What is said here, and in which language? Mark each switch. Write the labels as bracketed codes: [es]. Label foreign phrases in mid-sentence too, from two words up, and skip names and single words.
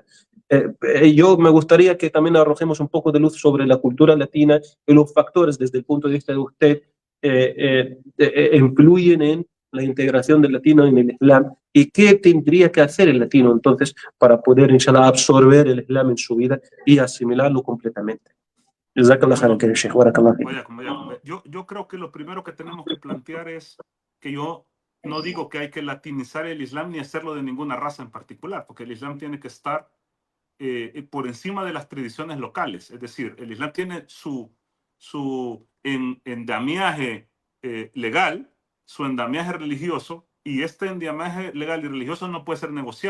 [es] Yo me gustaría que también arrojemos un poco de luz sobre la cultura latina y los factores desde el punto de vista de usted influyen en la integración del latino en el Islam y qué tendría que hacer el latino entonces para poder, inshallah, absorber el Islam en su vida y asimilarlo completamente. [ar] جزاك الله خيرا, [es] Bueno, [ar] شيخ. بارك الله فيك. [es] vaya. Yo creo que lo primero que tenemos que plantear es que yo no digo que hay que latinizar el Islam ni hacerlo de ninguna raza en particular, porque el Islam tiene que estar por encima de las tradiciones locales. Es decir, el Islam tiene su endamiaje legal, su endamiaje religioso, y este endamiaje legal y religioso no puede ser negociable.